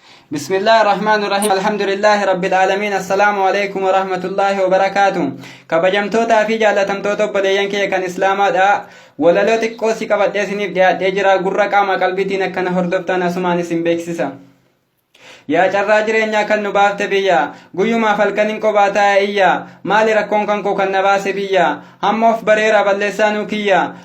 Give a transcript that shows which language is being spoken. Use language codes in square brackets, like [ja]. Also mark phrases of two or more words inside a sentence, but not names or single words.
[ar] بسم الله الرحمن الرحيم. الحمد لله رب العالمين. السلام عليكم ورحمة الله وبركاته. [om] Kabajamtootaa fi jaalatamtoota obboleeyyan kiyya kan Islaamaadha. Walaloo xiqqoo si qabadhee isiniif dhiyaadhee jira. Gurra qaama qalbiitiin akkana hordoftan asumaan isin beeksisa. Yaa carraa jireenyaa kan nu baafte biyya, guyyumaaf halkan hin qobaa taa'e iyya. Maali rakkoon kan koo kan na baase biyya? Hamma of bareera balleessaa nuu kiyya.